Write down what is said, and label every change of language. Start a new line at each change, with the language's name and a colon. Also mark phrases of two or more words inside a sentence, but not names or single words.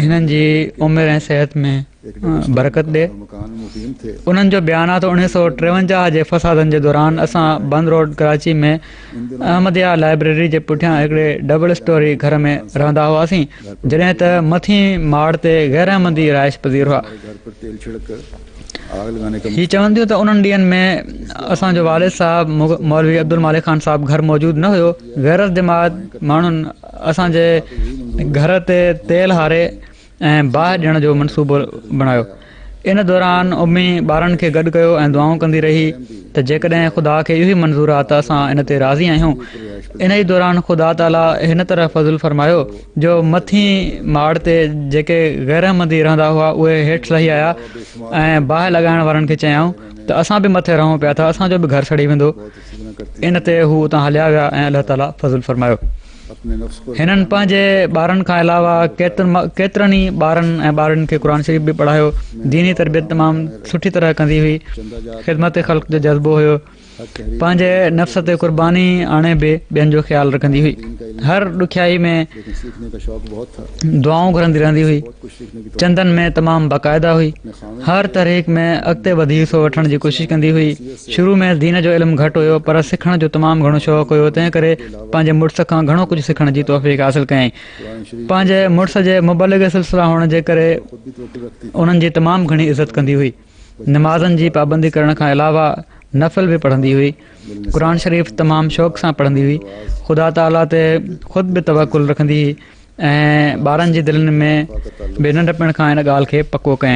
Sindhi: हिननि जी उमिरि ऐं सिहत में बरकत ॾे। मकान मुक़ीम थे। उन्हनि जो बयानु आहे त 1953 जे फ़सादनि जे दौरान असां बंद रोड कराची में अहमदिया लाइब्रेरी जे पुठियां हिकिड़े डबल स्टोरी घर में रहंदा हुआसीं जॾहिं त मथीं माड़ ते गैर अहमदी राइश पज़ीर हुआ।
Urdu: گھر پر تیل چھڑک کر آگ لگانے کا
Sindhi: हीअ चवनि थियूं त उन्हनि ॾींहंनि में असांजो वालिद साहिबु मौलवी अब्दुल मालिक ख़ान साहिबु घर मौजूदु न हुयो। गैरत जमात माण्हुनि असांजे घर ते तेल हारे ऐं बाहि ॾियण जो मनसूबो बणायो। इन दौरान उम्मी ॿारनि खे गॾु कयो ऐं दुआऊं कंदी रही त जेकॾहिं ख़ुदा खे इहो ई मंज़ूरु आहे त असां इन ते राज़ी आहियूं। इन ई दौरान ख़ुदा ताला हिन तरह फज़ुल फ़रमायो जो मथीं माड़ ते जेके गैर अहमदी रहंदा हुआ उहे हेठि लही आया ऐं बाहि लॻाइण वारनि खे चयऊं त असां बि मथे रहूं पिया था, असांजो बि घर सड़ी वेंदो। इन ते हू उतां हलिया विया ऐं अलाह ताला फज़ुल फ़रमायो।
Urdu: اپنے نفس پر
Sindhi: हिननि पंहिंजे ॿारनि खां अलावा केतिरनि ई ॿारनि ऐं ॿारनि खे क़ुर शरीफ़ बि पढ़ायो। दीनी तरबियत तमामु सुठी तरह कंदी हुई। ख़िदमत ख़ल्क़ जो जज़्बो हुयो। पंहिंजे नफ़्स ते क़ुर्बानी आणे बि ॿियनि जो ख़्यालु रखंदी हुई। हर ॾुखियाई में
Urdu: لیکن سیکھنے کا شوق بہت تھا.
Sindhi: दुआऊं घुरंदी रहंदी हुई।
Urdu: کچھ سیکھنے کی
Sindhi: चंदनि में तमामु बाक़ाइदा हुई। हर तरीक़ में अॻिते वधी हिसो वठण जी कोशिशि कंदी हुई। शुरू में दीन जो इल्मु घटि हुयो पर सिखण जो तमामु घणो शौक़ु हुयो। तंहिं करे पंहिंजे मुड़ुस खां घणो कुझु सिखण जी तौफ़ीक़ हासिलु कयईं। पंहिंजे मुड़ुस जे मुबलिग सिलसिला हुअण जे करे
Urdu: خود بھی توکل رکھتی
Sindhi: उन्हनि जी तमामु घणी इज़त कंदी हुई। नमाज़नि जी पाबंदी करण खां अलावा नफ़िल बि पढ़ंदी हुई। क़ुर शरीफ़ तमामु शौक़ सां पढ़ंदी हुई। ख़ुदा ताला ते ख़ुदि बि तवकुल रखंदी हुई ऐं ॿारनि जी दिलनि में बि नंढपण खां इन ॻाल्हि खे पको कयईं।